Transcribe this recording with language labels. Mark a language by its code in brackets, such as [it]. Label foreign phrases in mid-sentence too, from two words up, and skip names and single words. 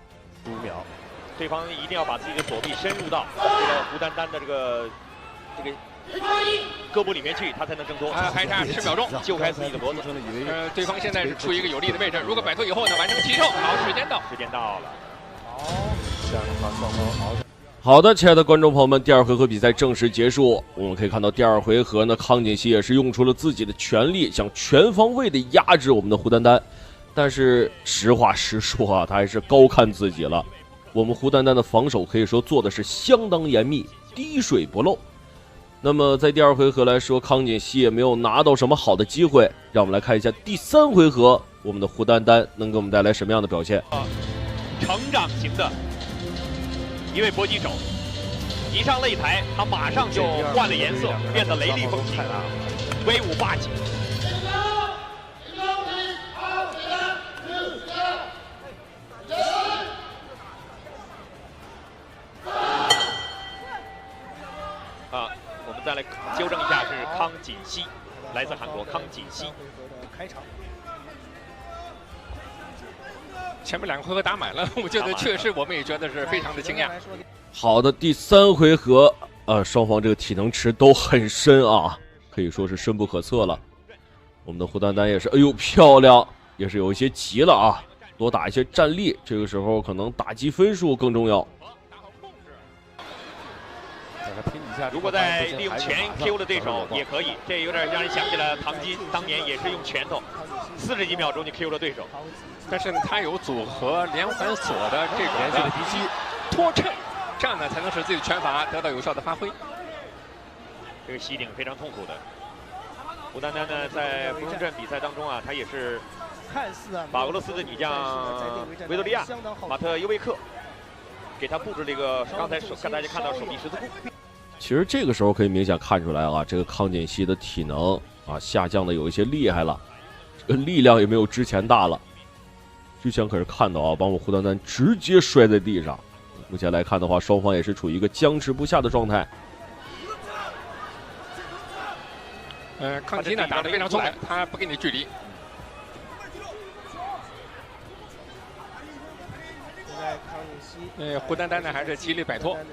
[zh] 秒，對方一定要把自己的左臂深入到這個胡丹丹的這個胳膊裡面去，他才能掙脫。還差10秒鐘，救開自己的脖子。對方現在是處於一個有利的位置，如果擺脫以後呢，完成起手。好，時間到了。好的，親愛的觀眾朋友們，第二回合比賽正式結束。我們可以看到第二回合呢，康錦熙也是用出了自己的全力，想全方位的壓制我們的胡丹丹。但是實話實說啊，他還是高看自己了。我們胡丹丹的防守可以說做的是相當嚴密，滴水不漏。那麼在第二回合來說，康錦熙也沒有拿到什麼好的機會。讓我們來看一下第3回合，我們的胡丹丹能給我們帶來什麼樣的表現？成長型的一位搏擊手，一上擂台，他馬上就換了顏色，變得雷厲風行，威武霸氣。我們再來糾正一下，是康錦熙，來自韓國康錦熙。開場，前面2個回合打滿了，我覺得確實我們也覺得是非常的驚訝。好的，第3回合，雙方這個體能池都很深啊，可以說是深不可測了。我們的胡丹丹也是，哎呦漂亮，也是有一些急了啊，多打一些站立，這個時候可能打擊分數更重要。如果再利用拳 KO 的對手也可以，這有點讓人想起了唐金當年也是用拳頭40幾秒鐘就 KO 了對手。但是呢，他有組合連環鎖的這種的拖襯，這樣呢才能使自己的拳法得到有效的發揮。這個膝頂非常痛苦的。胡丹丹呢，在芙蓉鎮比賽當中啊，他也是把俄羅斯的女將維多利亞·馬特尤維克給他布置了一個剛才讓大家看到手臂十字固。其實這個時候可以明顯看出來啊，這個康錦熙的體能啊下降的有一些厲害了，這個力量也沒有之前大了。之前可是看到啊，把我們胡丹丹直接摔在地上。目前來看的話，雙方也是處於一個僵持不下的狀態。康锦熙呢打得非常聰明，他不給你距離。胡丹丹呢還是極力擺脫。